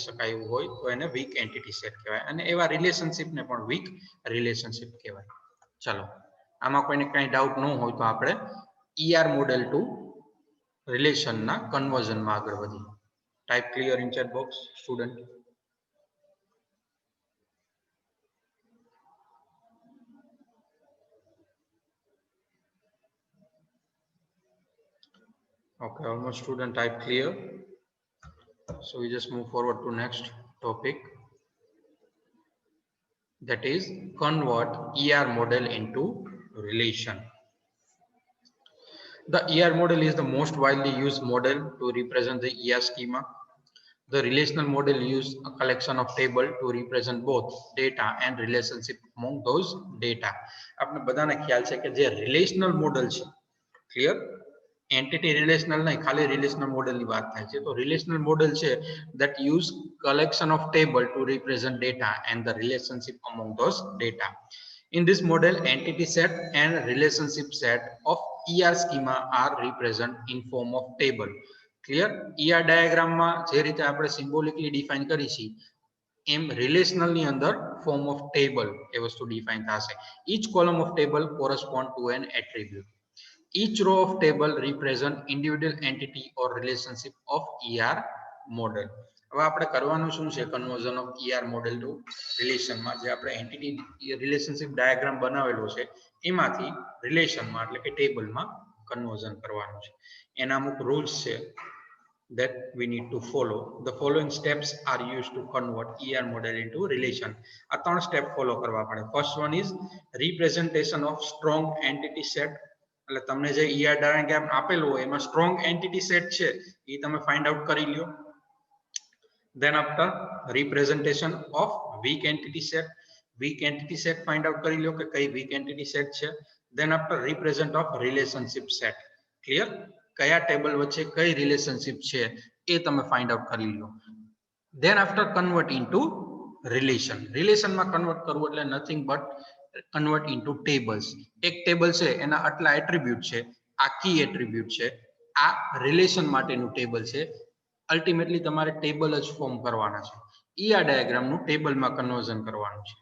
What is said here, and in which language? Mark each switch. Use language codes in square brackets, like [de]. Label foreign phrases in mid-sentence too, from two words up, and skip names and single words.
[gu] શકાય એવું હોય તો એને [en] weak entity set [gu] કહેવાય અને એવા રિલેશનશિપને પણ [en] weak relationship [gu] કહેવાય ચાલો આમાં કોઈને કઈ ડાઉટ ન હોય તો આપણે ER [en] model to [gu] રિલેશનના કન્વર્ઝનમાં આગળ વધીએ [en] type clear in chat box student Okay, almost student type clear. So we just move forward to next topic. That is convert ER model into relation. The ER model is the most widely used model to represent the ER schema. The relational model uses a collection of tables to represent both data and relationship among those data. [gu] આપણે બધાને ખ્યાલ છે કે જે [en] relational model [gu] છે [en] clear entity relational [gu] નહીં ખાલી રિલેશનલ મોડલની વાત થાય છે તો [en] relational model [gu] છે [en] that use collection of table to represent data and the relationship among those data. In this model, entity set and relationship set of ER schema are represented in form of table. Clear? ER diagram [gu] માં જે રીતે આપણે સિમ્બોલિકલી ડિફાઇન કરી છે એમ રિલેશનલ ની અંદર [en] form of table [gu] એ વસ્તુ ડિફાઇન થશે. [en] Each column of table correspond to an attribute. Each row of table represent individual entity or relationship of ER model. [gu] હવે આપણે કરવાનું શું છે [en] conversion of ER model to [gu] રિલેશનમાં જે આપણે [en] entity relationship diagram [gu] બનાવેલો છે એમાંથી રિલેશનમાં એટલે કે ટેબલમાં કન્વર્ઝન કરવાનું છે એના અમુક રૂલ્સ છે [en] that we need to follow. The following steps are used to convert ER model into relation. [gu] આ ત્રણ [en] step follow [gu] કરવા પડે. [en] First one is representation of strong entity set. [gu] એટલે તમને જે [en] ER diagram [gu] આપેલું હોય એમાં [en] strong entity set [gu] છે એ તમે [en] find out [gu] કરી લ્યો. [en] Then after representation of weak entity set find out [gu] કરી લ્યો કે કઈ [en] weak entity set છે. Then after represent of relationship set. Clear? [gu] કયા ટેબલ વચ્ચે કઈ રિલેશનશિપ છે એ તમે [en] find out [gu] કરી લ્યો. [en] Then after convert into relation. [gu] રિલેશનમાં કન્વર્ટ કરવું એટલે [en] nothing but convert into tables. [gu] એક ટેબલ છે એના આટલા એટ્રીબ્યુટ છે આ [en] key attribute [gu] છે આ રિલેશન માટેનું ટેબલ છે અલ્ટિમેટલી તમારે ટેબલ જ ફોર્મ કરવાના છે ER ડાયાગ્રામનું ટેબલમાં કન્વર્ઝન કરવાનું છે.